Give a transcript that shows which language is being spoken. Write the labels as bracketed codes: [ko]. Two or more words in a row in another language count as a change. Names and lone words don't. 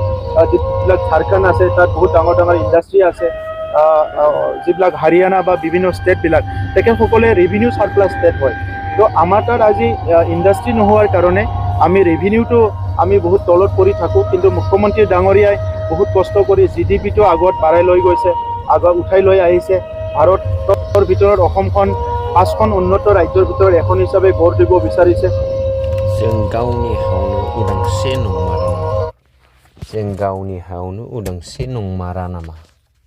[as] যিবিলাক ঝাৰখণ্ড আছে তাত বহুত ডাঙৰ ডাঙৰ ইণ্ডাষ্ট্ৰী আছে যিবিলাক হাৰিয়ানা বা বিভিন্ন ষ্টেটবিলাক তেখেতসকলে [en] revenue surplus state [as] হয় তো আমাৰ তাত আজি ইণ্ডাষ্ট্ৰী নোহোৱাৰ কাৰণে আমি ৰেভিনিউটো আমি বহুত তলত পৰি থাকোঁ কিন্তু মুখ্যমন্ত্ৰী ডাঙৰীয়াই বহুত কষ্ট কৰি GDP-টো আগত বাঢ়াই লৈ গৈছে আগত উঠাই লৈ আহিছে ভাৰতৰ ভিতৰত অসমখন 5খন উন্নত ৰাজ্যৰ ভিতৰত এখন হিচাপে গঢ় দিব বিচাৰিছে [brx] जों गावनि हायावनो उदांस्रि नंमारा नामा जों गावनि हायावनो उदांस्रि नंमारा नामा